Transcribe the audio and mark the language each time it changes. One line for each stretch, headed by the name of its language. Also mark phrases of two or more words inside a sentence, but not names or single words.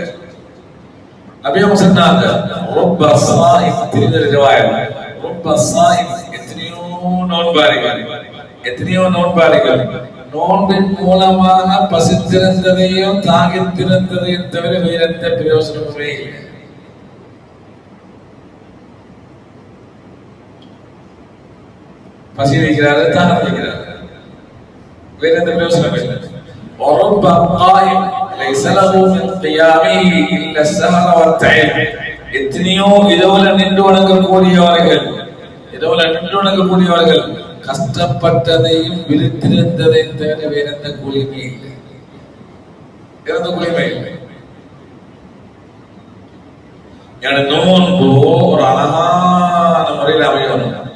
Tamil: நபி அவங்க சொன்னாங்க,
Arabic: رب صائم,
Tamil: தெரிந்த ரிவாயத்,
Arabic: رب صائم,
Tamil: எத்தனையோ நோன்பாளிகள் நோன்பின் மூலமாக பசித்திருந்ததையும் தாகித்திருந்ததையும் தவிர வேற எந்த பிரயோசனமுமே இல்லை. பசி வைக்கிறாரு, தாகம் வைக்கிறாரு, வேற எந்த பிரயோசனம் இல்லை.
Arabic: ورب قائم ليس له من قيامه الا السهر والتعب.
Tamil: எத்தனையோ இரவுல நின்று வணங்கக்கூடியவர்கள் கஷ்டப்பட்டதையும் விழித்திருந்ததையும் தவிர வேற எந்த கூலியுமே இல்லை, நோன்பு ஒரு அழகான முறையில் அமையணும்.